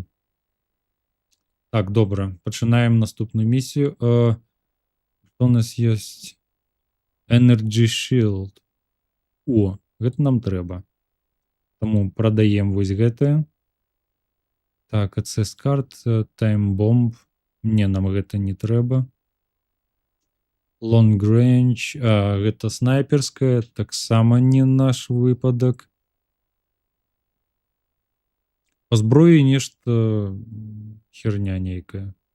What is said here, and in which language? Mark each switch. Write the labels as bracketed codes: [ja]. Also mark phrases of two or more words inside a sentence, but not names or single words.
[be] Так, добра. Пачынаем наступную місію. Што ў нас ёсць? [en] Energy Shield. [be] О, гэта нам трэба. Таму прадаем вось гэтае. Так, [en] access card, time bomb. [be] Не, нам гэта не трэба. [en] Long range. [be] Гэта снайперская. Таксама не наш выпадак. Па зброі нешта херня нейкая.